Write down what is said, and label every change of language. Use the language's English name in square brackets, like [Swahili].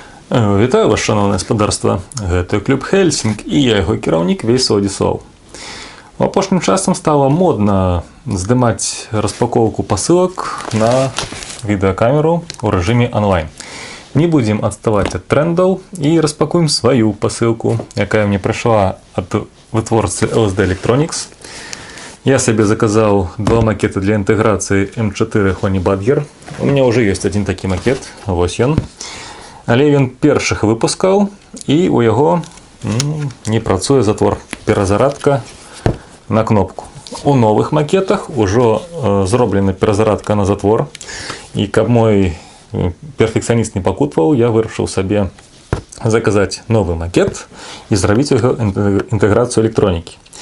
[Belarusian] Вітаю вас, шановне господарство. Гэта клуб Хельсінг і я яго кіраўнік Вейсо Одісоў. Апошнім часам [Russian] стало модно [Belarusian] здымаць распаковку посылок на відэакамеру ў рэжыме онлайн. Не будем адставаць ад трендаў і распакуем сваю посылку, якая мне прыйшла ад вытворцы LSD Electronics. [Russian] Я себе заказал два макета для интеграции M4 Honey Badger. У меня уже есть один такий макет, [Belarusian] ось ён. Але ён першых выпускаў, і у яго не працуе затвор, перазарадка на кнопку. У новых макетах ужо зроблена перазарадка на затвор, і каб мой перфекцыяніст не пакутваў, я вырашыў сабе заказаць новы макет і зрабіць яго інтэграцыю электронікі.